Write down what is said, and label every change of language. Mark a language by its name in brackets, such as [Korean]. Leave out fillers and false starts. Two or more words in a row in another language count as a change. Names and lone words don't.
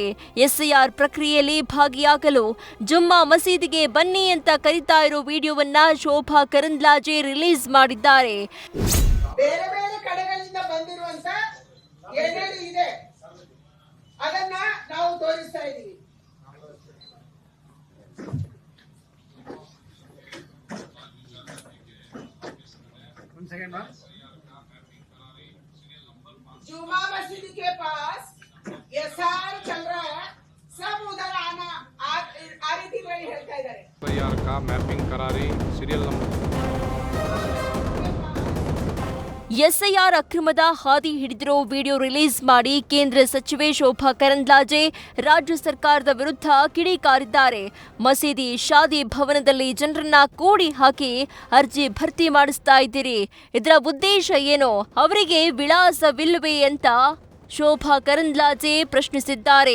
[Kannada] SIR ಪ್ರಕ್ರಿಯೆಯಲ್ಲಿ ಭಾಗಿಯಾಗಲು ಜುಮ್ಮಾ ಮಸೀದಿಗೆ ಬನ್ನಿ ಅಂತ ಕರೀತಾ ಇರೋ ವಿಡಿಯೋವನ್ನ ಶೋಭಾ ಕರಂದ್ಲಾಜೆ ರಿಲೀಸ್ ಮಾಡಿದ್ದಾರೆ. ಬೇರೆ ಬೇರೆ ಕಡೆಗಳಿಂದ ಬಂದಿರುವಂತ ಏನೇನು ಇದೆ ಅದನ್ನ ನಾವು ತೋರಿಸ್ತಾ ಇದ್ದೀವಿ. [Hindi] जुमा मस्जिद के पास SR चल रहा है, सब उधर आना आ रही वही [Kannada] ಹೇಳ್ತಾ ಇದ್ದಾರೆ. [Hindi] SIR का मैपिंग करा रही सीरियल नंबर. [Kannada] SIR ಅಕ್ರಮದ ಹಾದಿ ಹಿಡಿದಿರೋ ವಿಡಿಯೋ ರಿಲೀಸ್ ಮಾಡಿ ಕೇಂದ್ರ ಸಚಿವೆ ಶೋಭಾ ಕರಂದ್ಲಾಜೆ ರಾಜ್ಯ ಸರ್ಕಾರದ ವಿರುದ್ಧ ಕಿಡಿಕಾರಿದ್ದಾರೆ. ಮಸೀದಿ ಶಾದಿ ಭವನದಲ್ಲಿ ಜನರನ್ನ ಕೂಡಿ ಹಾಕಿ ಅರ್ಜಿ ಭರ್ತಿ ಮಾಡಿಸ್ತಾ ಇದ್ದೀರಿ, ಇದರ ಉದ್ದೇಶ ಏನು? ಅವರಿಗೆ ವಿಳಾಸವಿಲ್ಲವೇ ಅಂತ ಶೋಭಾ ಕರಂದ್ಲಾಜೆ ಪ್ರಶ್ನಿಸಿದ್ದಾರೆ.